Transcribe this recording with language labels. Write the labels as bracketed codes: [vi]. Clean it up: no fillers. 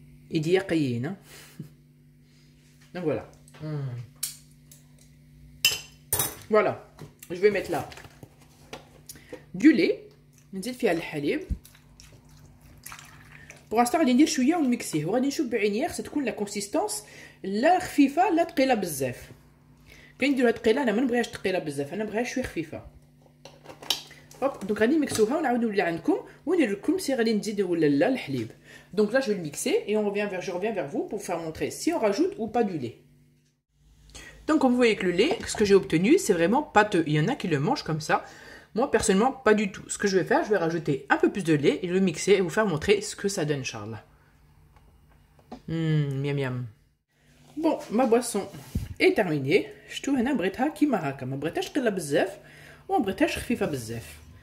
[fr] Et dire hein. Donc voilà. Voilà. Je vais mettre là du lait. [ar] نزيد فيها الحليب. [fr] pour l'instant [ar] غادي ندير شويه ونميكسيه وغادي نشوف بعينيا خصها تكون لا كونسيستانس لا خفيفه لا ثقيله بزاف. كنديروها ثقيله انا ما نبغيهاش ثقيله بزاف، انا نبغيها شويه خفيفه. هوب دونك غادي نميكسوها ونعاود نولي عندكم وندير لكم سي غادي نزيد ولا لا الحليب. [fr] Donc là je vais le mixer et je reviens vers vous pour faire montrer si on rajoute ou pas du lait. Donc comme vous voyez que le lait, ce que j'ai obtenu c'est vraiment pâteux. Il y en a qui le mangent comme ça. Moi personnellement pas du tout. Ce que je vais faire, je vais rajouter un peu plus de lait et le mixer et vous faire montrer ce que ça donne, Inch'Allah. Miam miam. Bon, ma boisson est terminée. [ar] شتو هنا بغيتها كيما هكا، ما بغيتهاش ثقيله بزاف وما بغيتهاش خفيفه بزاف.